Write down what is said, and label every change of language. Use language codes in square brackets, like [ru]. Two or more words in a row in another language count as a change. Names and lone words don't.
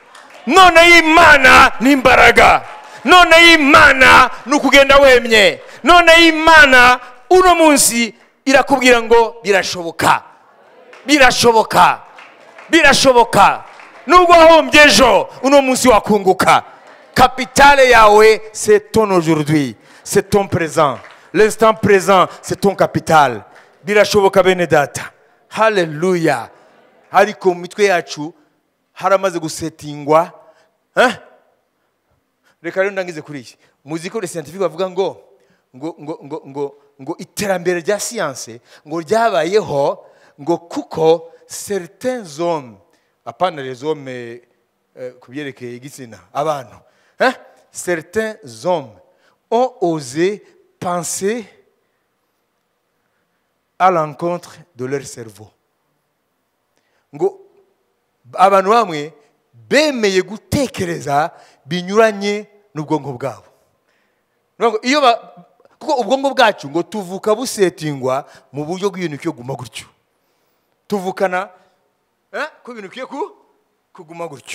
[rw] None y'Imana ni imbaraga. None y'Imana ni ukugenda wemye. None y'Imana uno munsi irakubwira ngo birashoboka. Birashoboka. Birashoboka. Nubwo wahombye ejo, uno munsi wakunguka. Capitale yawe, [fr] c'est ton aujourd'hui. C'est ton présent. L'instant présent, c'est ton capital. [rw] Birashoboka bene data. Hallelujah. Ariko mu mitwe yacu haramaze gusetingwa. Reka rero ndangize kuri iki. Muzi ko [fr] les scientifiques [rw] bavuga ngo iterambere rya science ngo ryabayeho ngo kuko [fr] certains hommes, [rw] apana [fr] les hommes [rw] kubyerekeye igitsina abantu, [fr] certains hommes ont osé penser à l'encontre de leur cerveau. [rw] Ngo abantu bamwe bemeye gutekereza binyuranye n'ubwonko bwabo. Ngo iyo kuko ubwonko bwacu ngo tuvuka busetingwa mu buryo bw'ibintu cyo guma gutyo. Tuvukana ku bintu cyo kuguma gutyo.